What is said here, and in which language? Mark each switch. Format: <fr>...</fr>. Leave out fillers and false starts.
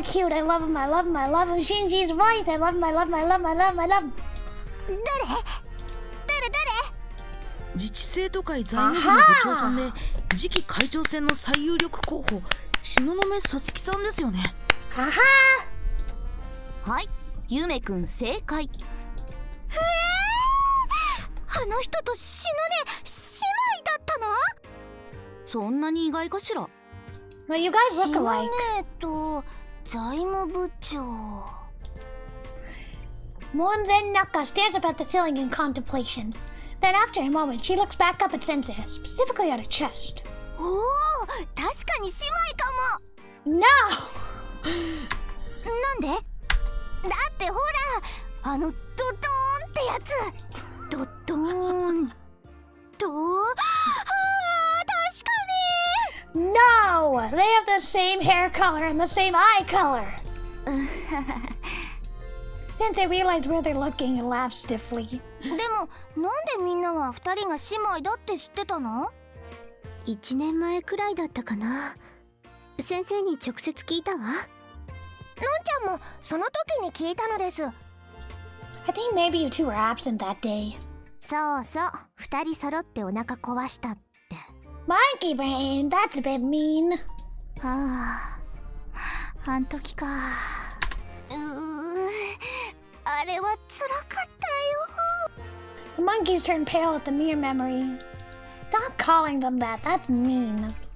<en>He's so cute. I love him, I love him, I love him. Shinji's voice. I love him, I love him, I love him, I love him, I love him.</en> <ja>自治生徒会財務部の部長さんで次期会長選の最有力候補、東雲さつきさんですよね。はははい、ゆめくん正解。へえ、あの人と死ぬね、姉妹だったの？そんなに意外かしら。</ja> <en>Well, you guys look</en> <ja>島</ja> <en>alike.</en> <ja>根と財務部長。</ja> <en>Monzen Naka stares up at the ceiling in contemplation. Then, after a moment, she looks back up at Sensei, specifically at her chest.</en> <ja>おお、確かに姉妹かも。</ja> <en>No!</en> <ja>なんで？だってほら、あのドドーンってやつ。ドドーンと、ああ、確かに。</ja> <en>They have the same hair color and the same eye color. Sensei realized where they're looking and laughed stiffly.</en> <ja>でもなんでみんなは2人が姉妹だって知ってたの？1年前くらいだったかな。先生に直接聞いたわ。のんちゃんもその時に聞いたのです。</ja> <en>I think maybe you two were absent that day.</en> <ja>そうそう、2人揃ってお腹壊したって。</ja> <en>Monkey brain, that's a bit mean.</en> <ja>はあ、あん時か。あれは辛かったよ。</ja> <en>The monkeys turned pale at the mere memory. Stop calling them that, that's mean.</en>